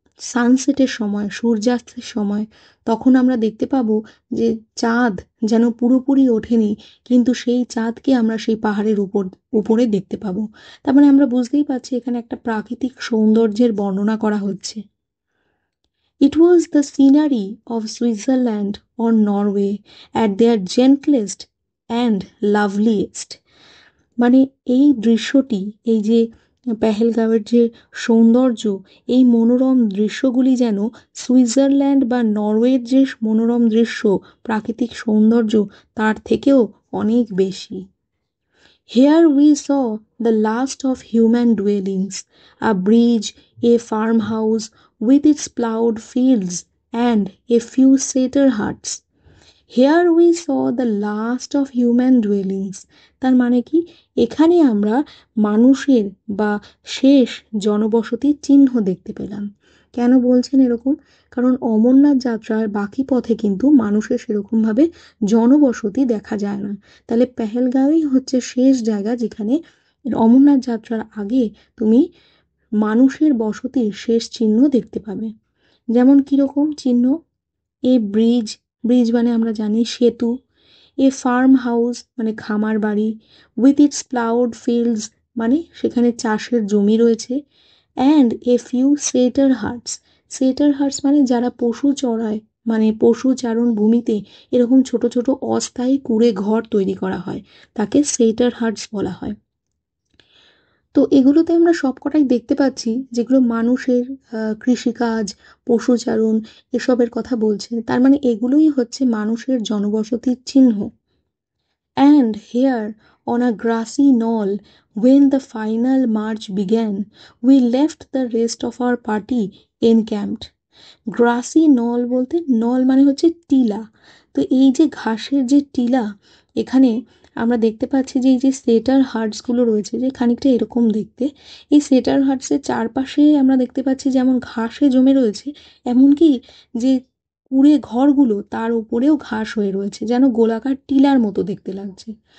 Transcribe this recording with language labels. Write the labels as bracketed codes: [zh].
[bn] সানসেটের সময়, সূর্যাস্তের সময়, তখন আমরা দেখতে পাবো যে চাঁদ যেন পুরোপুরি ওঠেনি, কিন্তু সেই চাঁদকে আমরা সেই পাহাড়ের উপরে দেখতে পাবো। তার মানে আমরা বুঝতেই পারছি এখানে একটা প্রাকৃতিক সৌন্দর্যের বর্ণনা করা হচ্ছে। [en] It was the scenery of Switzerland or Norway at their gentlest and loveliest. [bn] মানে এই দৃশ্যটি, এই যে পেহেলগাঁওয়ের যে সৌন্দর্য, এই মনোরম দৃশ্যগুলি যেন সুইজারল্যান্ড বা নরওয়ের যে মনোরম দৃশ্য, প্রাকৃতিক সৌন্দর্য, তার থেকেও অনেক বেশি। [en] Here we saw the last of human dwellings, a bridge, a farmhouse with its ploughed fields, and a few settler huts. Here we saw the last of human dwellings. [bn] তার মানে কি, এখানে আমরা মানুষের বা শেষ জনবসতির চিহ্ন দেখতে পেলাম। কেন বলছেন এরকম? কারণ অমরনাথ যাত্রার বাকি পথে কিন্তু মানুষের সেরকমভাবে জনবসতি দেখা যায় না। তাহলে পেহেলগাঁওই হচ্ছে শেষ জায়গা যেখানে অমরনাথ যাত্রার আগে তুমি মানুষের বসতির শেষ চিহ্ন দেখতে পাবে। যেমন কিরকম চিহ্ন? এ ব্রিজ, ব্রিজ মানে আমরা জানি সেতু। এ ফার্ম হাউস মানে খামার বাড়ি। [en] with its ploughed fields [bn] মানে সেখানে চাষের জমি রয়েছে। [en] and a few settler huts, [bn] সেটার হাটস মানে যারা পশু চড়ায়, মানে পশু চারণ ভূমিতে এরকম ছোট ছোট অস্থায়ী কুঁড়ে ঘর তৈরি করা হয়, তাকে সেটার হাটস বলা হয়। তো এগুলোতে আমরা সবকটাই দেখতে পাচ্ছি যেগুলো মানুষের কৃষিকাজ, পশুচারণ এসবের কথা বলছে। তার মানে এগুলোই হচ্ছে মানুষের জনবসতির চিহ্ন। [en] And here, on a grassy knoll, when the final march began, we left the rest of our party encamped. [bn] Grassy নল বলতে, নল মানে হচ্ছে টিলা। তো এই যে ঘাসের যে টিলা, এখানে আমরা দেখতে পাচ্ছি যে এই যে সেটার হার্টসগুলো রয়েছে, যে খানিকটা এরকম দেখতে, এই সেটার হার্টসের চারপাশে আমরা দেখতে পাচ্ছি যেমন ঘাসে জমে রয়েছে, এমনকি যে কুঁড়ে ঘরগুলো তার উপরেও ঘাস হয়ে রয়েছে, যেন গোলাকার টিলার মতো দেখতে লাগছে।